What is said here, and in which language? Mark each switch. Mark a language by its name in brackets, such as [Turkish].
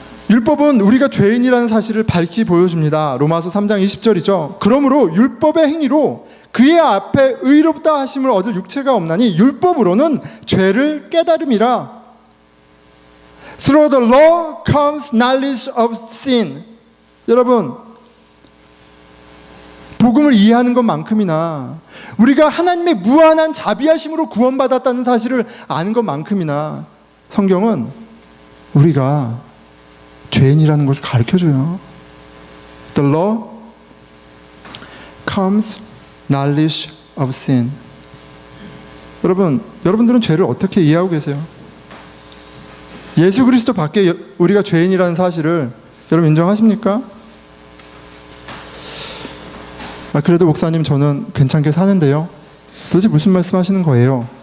[Korean] 율법은 우리가 죄인이라는 사실을 밝히 보여줍니다. 로마서 3장 20절이죠. 그러므로 율법의 행위로 그의 앞에 의롭다 하심을 얻을 육체가 없나니 율법으로는 죄를 깨달음이라. [English] Through the law comes knowledge of sin. [Korean] 여러분, 복음을 이해하는 것만큼이나 우리가 하나님의 무한한 자비하심으로 구원받았다는 사실을 아는 것만큼이나 성경은 우리가 죄인이라는 것을 가르쳐줘요. [English] The law comes knowledge of sin. [Korean] 여러분들은 죄를 어떻게 이해하고 계세요? 예수 그리스도 밖에 우리가 죄인이라는 사실을 여러분 인정하십니까? 그래도 목사님 저는 괜찮게 사는데요. 도대체 무슨 말씀 하시는 거예요?